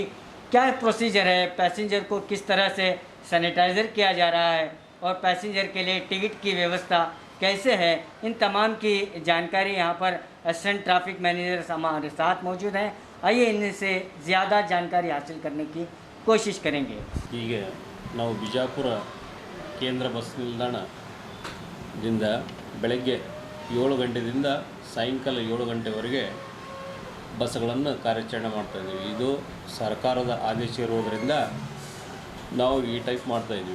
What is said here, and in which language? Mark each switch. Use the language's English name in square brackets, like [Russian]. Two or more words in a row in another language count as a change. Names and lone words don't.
[Hindi] क्या प्रोसीजर है, पैसेंजर को किस तरह से सैनिटाइज़र किया जा रहा है और पैसेंजर के लिए टिकट की व्यवस्था कैसे है, इन तमाम की जानकारी यहाँ पर [English] assistant traffic manager [Hindi] हमारे साथ मौजूद हैं। आइए इनसे ज़्यादा जानकारी हासिल करने की कोशिश करेंगे। [Kannada] ಈಗ ನಾವು ಬಿಜಾಪುರ ಕೇಂದ್ರ ಬಸ್ ನಿಲ್ದಾಣದಿಂದ ಬೆಳಗ್ಗೆ 7 ಗಂಟೆಯಿಂದ ಸಾಯಂಕಾಲ 7 ಗಂಟೆವರೆಗೆ ಬಸ್ಗಳನ್ನು ಕಾರ್ಯಾಚರಣೆ ಮಾಡ್ತಾಯಿದ್ದೀವಿ। ಇದು ಸರ್ಕಾರದ ಆದೇಶ ಇರುವುದರಿಂದ ನಾವು ಈ ಟೈಪ್ ಮಾಡ್ತಾಯಿದ್ದೀವಿ।